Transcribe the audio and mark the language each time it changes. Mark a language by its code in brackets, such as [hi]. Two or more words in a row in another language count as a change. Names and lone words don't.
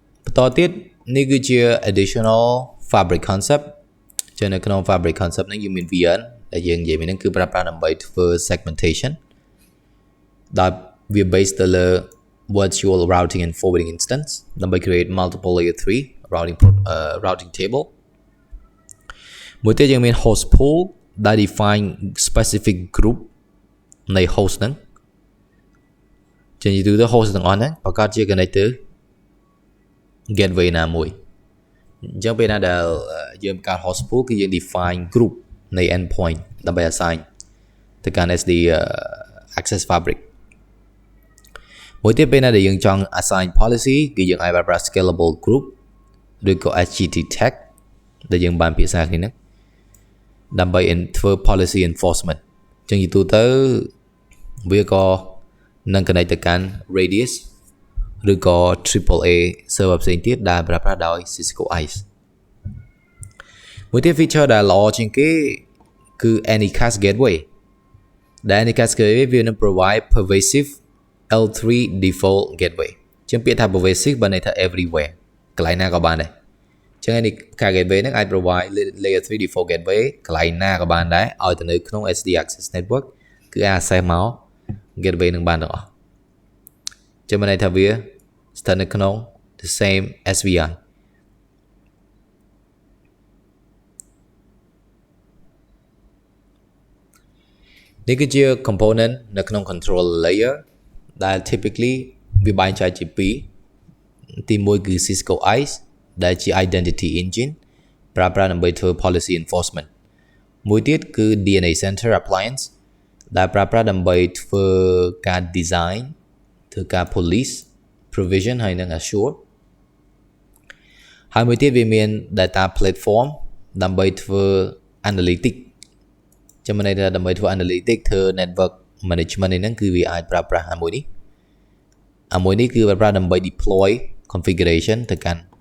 [km] តទៀតនេះគឺជា [en] additional fabric concept [km] ចឹងនៅក្នុង [en] fabric concept [km] នេះយើងមាន VN ដែលយើងនិយាយនេះគឺប្រើប្រាស់ដើម្បីធ្វើ segmentation ដែលវា based ទៅលើ [en] virtual routing and forwarding instance [km] ដើម្បី [en] create multiple layer 3 routing table [km] មួយទៀតយើងមាន [en] host pool [km] ដែល [en] define specific group [km] នៃ host ហ្នឹងចឹងនិយាយទៅ host ទាំងអស់ ហ្នឹងប្រកាសជា connect ទៅ gateway ណាមួយអញ្ចឹងពេលណាដែលយើងបង្កើត [en] host pool [km] គឺយើង [en] define group [km] នៃ endpoint ដើម្បី assign ទៅកាន់ [en] SD access fabric [km] មួយទៀតពេលណាដែលយើងចង់ [en] assign policy [km] គឺយើងអាចប្រើ [en] scalable group [km] ឬក៏ [en] HGT tag [km] ដែលយើងបានភាសាគ្នាហ្នឹងដើម្បី ធ្វើ [en] policy enforcement [km] ចឹងនិយាយទៅវាក៏នឹង connect ទៅកាន់ radius ឬក៏ [en] AAA server [km] ផ្សេងទៀតដែលប្រើប្រាស់ដោយ Cisco ICE មួយទៀត feature ដែលល្អជាងគេគឺ [en] Anycast gateway [km] ដែល [en] Anycast gateway [km] វានឹង [en] provide pervasive L3 default gateway [km] ជាងពាក្យថា pervasive បើន័យថា everywhere កន្លែងណាក៏បានដែរចឹង [en] Anycast gateway [km] ហ្នឹងអាច [en] provide layer 3 default gateway [km] កន្លែងណាក៏បានដែរឲ្យទៅនៅក្នុង [en] SD access network [km] គឺអាច access មក gateway នឹងបានទាំងអស់ចឹងមានន័យថាវាស្ថិតនៅក្នុង [en] the same SVI [km] នេះគឺជា component នៅក្នុង [en] control layer [km] ដែល typically វាបែងចែកជាពីរទីមួយគឺ Cisco ICE ដែលជា [en] identity engine [km] ប្រើប្រាស់ដើម្បីធ្វើ [en] policy enforcement [km] មួយទៀតគឺ [en] DNA center appliance [km] ដែលប្រើប្រាស់ដើម្បីធ្វើការ design ធ្វើការ [en] police provision [km] ហើយនិង assure ហើយមួយទៀតវាមាន [en] data platform [km] ដើម្បីធ្វើ analytic ចាំមិនន័យថាដើម្បីធ្វើ analytic ធ្វើ [en] network management [km] ហ្នឹងគឺវាអាចប្រើប្រាស់មួយនេះគឺប្រើប្រាស់ដើម្បី [en] deploy configuration [km] ទៅកាន់